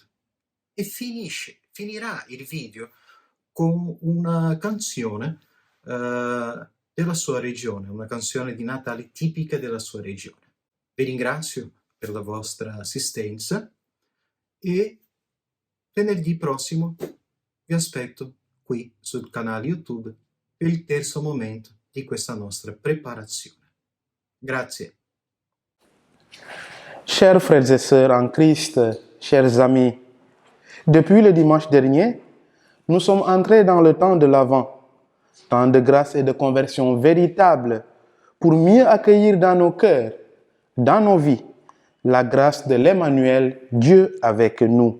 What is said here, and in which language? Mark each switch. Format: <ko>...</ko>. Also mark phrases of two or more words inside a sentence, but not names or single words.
<it>E finirà il video con una canzone della sua regione, una canzone di Natale tipica della sua regione. Vi ringrazio per la vostra assistenza e venerdì prossimo vi aspetto qui sul canale YouTube per il terzo momento di questa nostra preparazione. Grazie.</it> <fr>Chers frères et sœurs en Christ, chers amis, depuis le dimanche dernier, nous sommes entrés dans le temps de l'Avent, temps de grâce et de conversion véritable pour mieux accueillir dans nos cœurs, dans nos vies, la grâce de l'Emmanuel, Dieu avec nous.</fr>